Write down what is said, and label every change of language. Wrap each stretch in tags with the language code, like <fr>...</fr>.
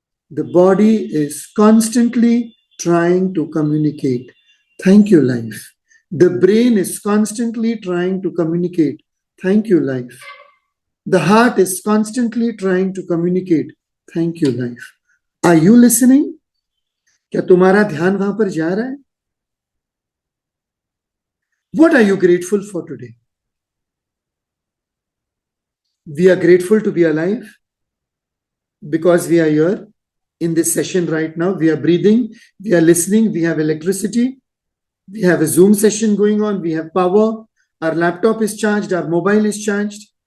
<en>The body is constantly trying to communicate. Thank you, life. The brain is constantly trying to communicate. Thank you, life. The heart is constantly trying to communicate. Thank you, life. Are you listening?</en> <hi>क्या तुम्हारा ध्यान वहां पर जा रहा है?</hi> <en>What are you grateful for today? We are grateful to be alive because we are here in this session right now. We are breathing, we are listening, we have electricity, we have a Zoom session going on, we have power, our laptop is charged, our mobile is charged.</en>